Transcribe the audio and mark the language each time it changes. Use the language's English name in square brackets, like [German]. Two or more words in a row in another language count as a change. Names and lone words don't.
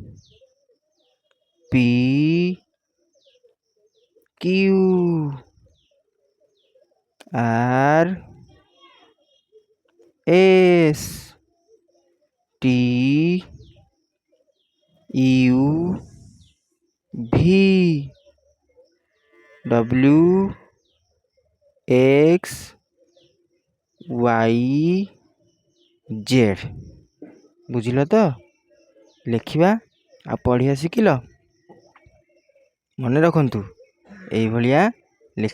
[English] P Q R S T U V W X Y Z। [Odia] ବୁଝିଲ ତ? ଲେଖିବା ଆଉ ପଢ଼ିବା ଶିଖିଲ? ମନେ ରଖନ୍ତୁ, ଏଇଭଳିଆ ଲେଖି